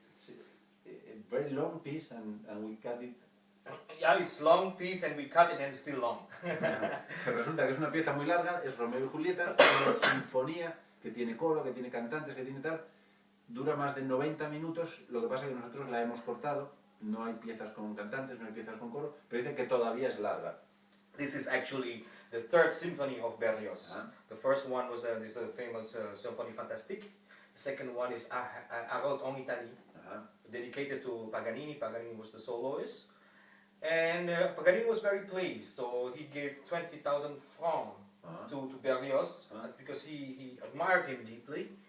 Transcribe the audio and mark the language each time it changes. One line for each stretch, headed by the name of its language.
English: It's a very long piece and we cut it. Yeah, it's long piece and we cut it and it's still long.
Spanish: Resulta que es una pieza muy larga, es Romeo y Julieta, una sinfonía que tiene coro, que tiene cantantes, que tiene tal. Dura más de 90 minutos, lo que pasa es que nosotros la hemos cortado. No hay piezas con cantantes, no hay piezas con coro, pero dicen que todavía es larga.
English: This is actually the third symphony of Berlioz. The first one was this famous Symphonie Fantastique. The second one is Harold en Italie, dedicated to Paganini. Paganini was the soloist. And Paganini was very pleased, so he gave 20,000 francs to Berlioz because he admired him deeply.